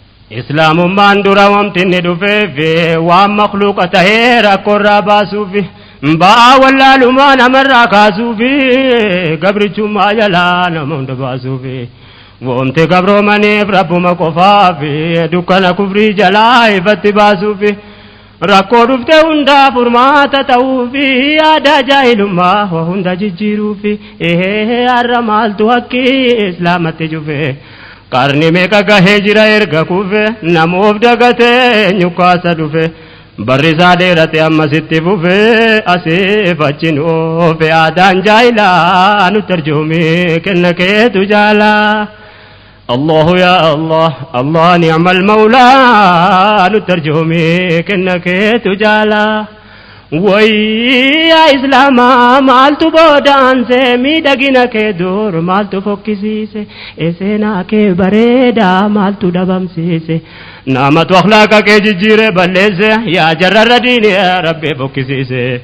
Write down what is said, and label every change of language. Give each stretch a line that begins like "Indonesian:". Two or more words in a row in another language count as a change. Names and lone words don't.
Oromo: Islaamummaan dura wanti inni dhufeef, waan makhluuqa tahee rakkoorraa baasuuf, ba'aa wallaalummaa namarraa kaasuuf, gabrichummaa jalaa nama hunda baasuuf, wanti gabroomaniif Rabbuma qofaaf, dukkana kufrii jalaa ifatti baasuuf, rakkoo dhufte hundaa furmaata ta'uuf, aadaa jaahilummaa waa hunda jijjiiruuf, ehee har'a maaltu haqqi Islaamatti jufe? Qarni meeqa gahee jira erga kufe? Namoof dagate nyukkaasa dhufe. Barri isaa dheerate amma sitti fufe, asiif achi nuufe. Aadaan jaahilaa nutti arjoomi, kenna keetu jaala.
Arabic: الله يا الله، الله نعم المولى,
Oromo: nutti arjoomi, kenna keetu jaala. Wayyaa Islaamaa maaltu boodaanse, miidhagina kee dur maaltu fokkisiise, seenaa kee bareedaa maaltu dhabamsiise, namatu akhlaaqa kee jijjiire balleesse, yaa jarrarra diine Rabbi fokkisiise.